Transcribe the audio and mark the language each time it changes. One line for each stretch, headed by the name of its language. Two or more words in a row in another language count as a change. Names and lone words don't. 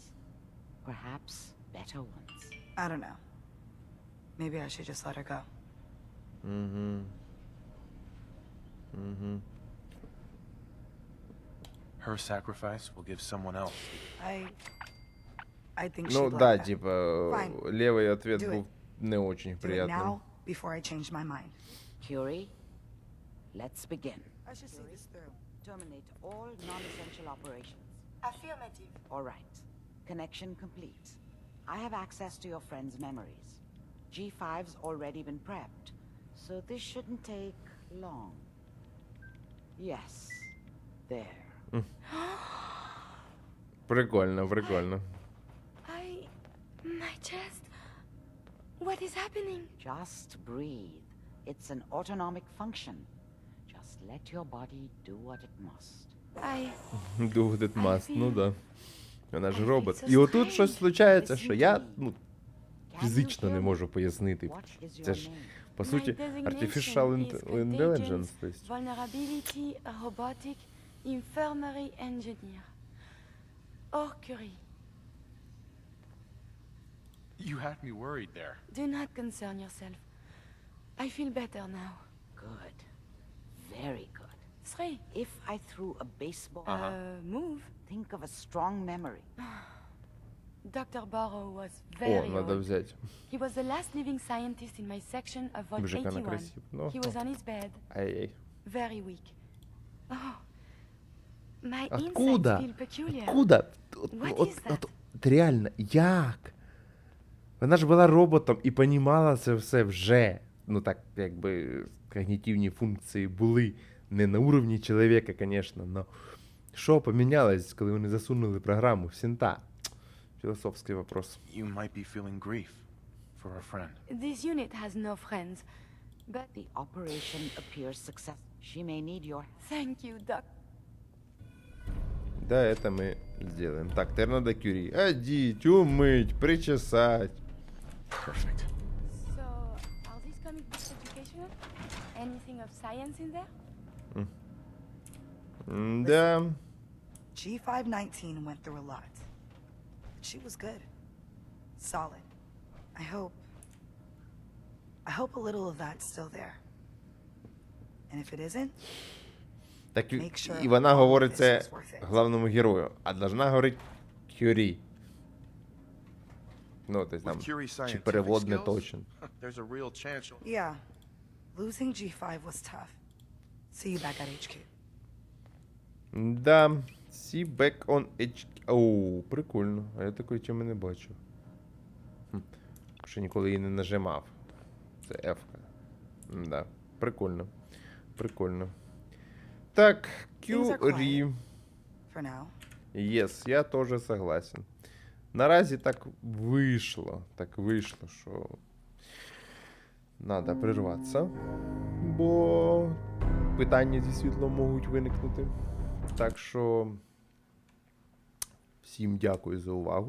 English: Perhaps better ones. I don't know. Maybe I should just let her go. Угу. Угу. Her sacrifice will give someone else. I think Ну she'd like
Russian: да,
English: that.
Russian: типа,
English: Fine.
Russian: левый ответ
English: Do
Russian: был не очень
English: Do it
Russian: приятным.
English: now, before I change my mind. Curie, let's begin. I should see this through. Terminate all non-essential operations. Affirmative. All right. Connection complete. I have access to your friend's memories. G5's already been prepped, so this shouldn't take long. Yes. There.
Russian: Прикольно, прикольно.
English: My chest. What is happening? Just breathe. It's an autonomic function. Just let your body do what it must. Do what it must,
Ukrainian: ну да. Вона ж робот.
English: so
Ukrainian: І отут
English: strange.
Ukrainian: щось случається,
English: Listen
Ukrainian: що
English: to
Ukrainian: я,
English: me. ну, Can
Ukrainian: фізично
English: you
Ukrainian: не
English: hear
Ukrainian: можу
English: me?
Ukrainian: пояснити.
English: What is
Ukrainian: Це
English: your
Ukrainian: ж,
English: name?
Ukrainian: по суті,
English: artificial intelligence,
Russian: то есть.
English: Vulnerability, robotic, infirmary engineer. Or Kюрі. You had me worried there. Do not concern yourself. I feel better now. Good. Very good. 3. If I threw a baseball, Move. think of a strong memory. Dr. Barrow was О, very
Russian: надо
English: old.
Russian: взять.
English: He was the last living scientist in my section of Vault
Ukrainian: Боже, яка вона
English: 81.
Ukrainian: красива. Ну,
English: He was on his bed, ай-яй. very weak. Oh, my
Russian: Откуда?
English: insides feel peculiar.
Russian: Откуда?
English: What От, is that?
Ukrainian: от реально, як? Вона ж була роботом і понімала це все вже. Ну так, якби когнітивні функції були не на уровні чоловіка, звісно, но що помінялось, коли вони засунули програму в Сінта? Філософський вопрос.
English: You might be feeling grief for a friend. This unit has no friends, but The operation appears successful. She may need your thank you, Doc.
Russian: Да, это мы сделаем. Так, теперь надо Кюри. Одеть, умыть, причесать.
English: Perfect. So, are these comic books educational? Anything of science in there?
Russian: Да.
English: G519 went through a lot. But she was good. Solid. I hope a little of that's still there. And if it isn't,
Ukrainian: Так
English: Make sure
Ukrainian: і вона
English: all
Ukrainian: говорить
English: of this
Ukrainian: це
English: is worth it.
Ukrainian: головному герою, а должна говорити Кюрі. Ну, тобто там,
English: With Cury's
Ukrainian: чи
English: scientific
Russian: перевод не
English: skills,
Russian: точен.
English: there's a real chance you'll... yeah, losing G5 was tough. See you back at HQ. Да, see back on HQ.
Ukrainian: Оу, прикольно. А я такої чим не бачив. Ще ніколи її не нажимав. Це F-ка. Да, прикольно. Прикольно. Так,
English: Things are
Ukrainian: Кюрі.
English: quiet. For now. Yes,
Ukrainian: я теж согласен. Наразі так вийшло, що треба прерватися, бо питання зі світлом можуть виникнути. Так що всім дякую за увагу.